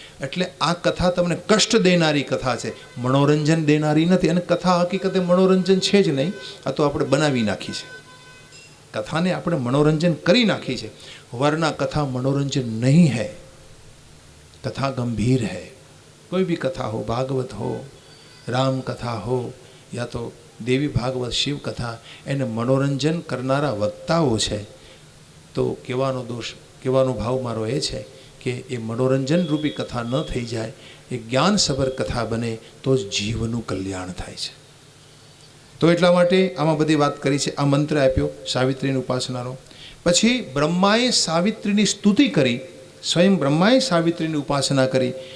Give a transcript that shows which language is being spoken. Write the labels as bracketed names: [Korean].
[Gujarati] એટલે આ કથા તમને કષ્ટ દેનારી કથા છે, મનોરંજન દેનારી નથી. અને કથા હકીકતે મનોરંજન છે જ નહીં, આ તો આપણે બનાવી નાખી છે. કથાને આપણે મનોરંજન કરી નાખી છે. [Hindi] વરના કથા મનોરંજન નહીં है, कथा गंभीर है. कोई भी कथा हो, भागवत हो, राम कथा हो या तो देवी भागवत शिव कथा, [Gujarati] એને મનોરંજન કરનારા વક્તાઓ છે. તો કહેવાનો ભાવ મારો એ છે કે એ મનોરંજન રૂપી કથા ન થઈ જાય, એ જ્ઞાનસભર કથા બને તો જ જીવનું કલ્યાણ થાય છે. તો એટલા માટે આમાં બધી વાત કરી છે. આ મંત્ર આપ્યો સાવિત્રીની ઉપાસનાનો. પછી બ્રહ્માએ સાવિત્રીની સ્તુતિ કરી, સ્વયં બ્રહ્માએ સાવિત્રીની ઉપાસના કરી.